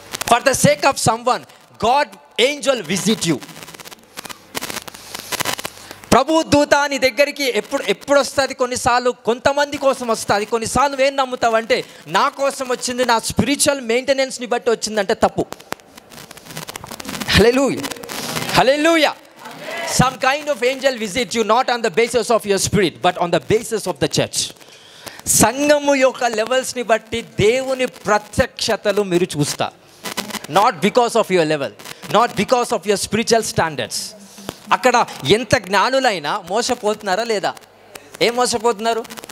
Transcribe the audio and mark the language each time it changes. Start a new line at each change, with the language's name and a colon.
English: For the sake of someone God angel visit you.
Telugu: ప్రభు దూత నీ దగ్గరికి ఎప్పుడు వస్తుంది? కొన్నిసార్లు కొంతమంది కోసం వస్తుంది. కొన్నిసార్లు ఏం నమ్ముతావంటే నా కోసం వచ్చింది, నా స్పిరిచువల్ మెయింటెనెన్స్ని బట్టి వచ్చిందంటే తప్పు. హల్లెలూయా, హల్లెలూయా.
English: Some kind of angel visit you not on the basis of your spirit but on the basis of the church.
Telugu: సంఘము యొక్క లెవెల్స్ని బట్టి దేవుని ప్రత్యక్షతలు మీరు చూస్తారు.
English: Not because of your level, not because of your spiritual standards.
Telugu: అక్కడ ఎంత జ్ఞానులైనా మోసపోతున్నారా లేదా? ఏం మోసపోతున్నారు?